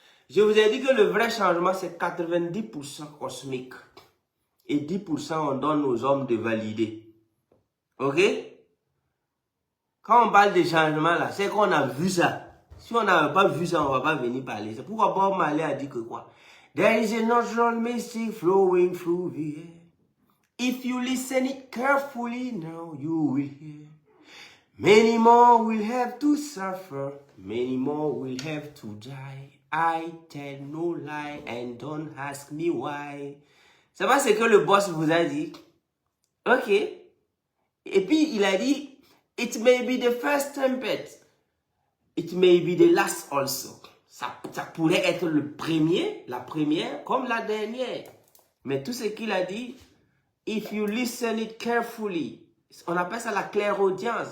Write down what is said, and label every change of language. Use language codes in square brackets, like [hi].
[fr] Je vous ai dit que le vrai changement, c'est 90% cosmique. Et 10% on donne aux hommes de valider. Ok? Quand on parle de changement là, c'est qu'on a vu ça. Si on n'avait pas vu ça, on ne va pas venir parler. C'est pourquoi Bob Marley a dit que quoi? [en] There is a natural mystic flowing through the air. If you listen it carefully now, you will hear. Many more will have to suffer. Many more will have to die. I tell no lie and don't ask me why. [fr] C'est pas ce que le boss vous a dit. Ok. Et puis il a dit, [en] it may be the first trumpet. It may be the last also. [fr] Ça pourrait être le premier, la première, comme la dernière. Mais tout ce qu'il a dit, [en] if you listen it carefully, [fr] on appelle ça la clairaudience.